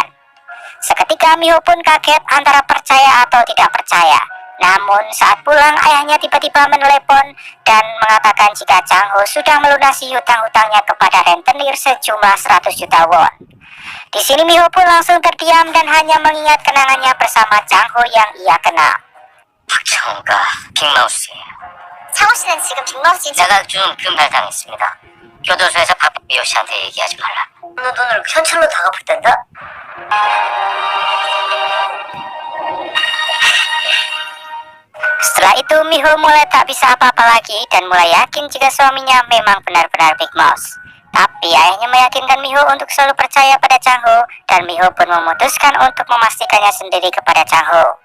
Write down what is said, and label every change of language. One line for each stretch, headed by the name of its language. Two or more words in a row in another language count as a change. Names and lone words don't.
Indonesian: Seketika Miho pun kaget antara percaya atau tidak percaya. Namun saat pulang ayahnya tiba-tiba menelepon dan mengatakan jika Changho sudah melunasi hutang-hutangnya kepada rentenir sejumlah 100 juta won. Di sini Miho pun langsung terdiam dan hanya mengingat kenangannya bersama Changho yang ia kenal.
Korean: 박창호가 빅마우스예요. 창호 씨는 지금 빅마우스 진짜 내가 좀 금발당했습니다. 교도소에서 박미호 씨한테 얘기하지 말라. 너 돈을 현찰로 다 갚을 텐데?
Indonesian: Setelah itu Miho mulai tak bisa apa-apa lagi dan mulai yakin jika suaminya memang benar-benar Big Mouse. Tapi ayahnya meyakinkan Miho untuk selalu percaya pada Changho dan Miho pun memutuskan untuk memastikannya sendiri kepada Changho.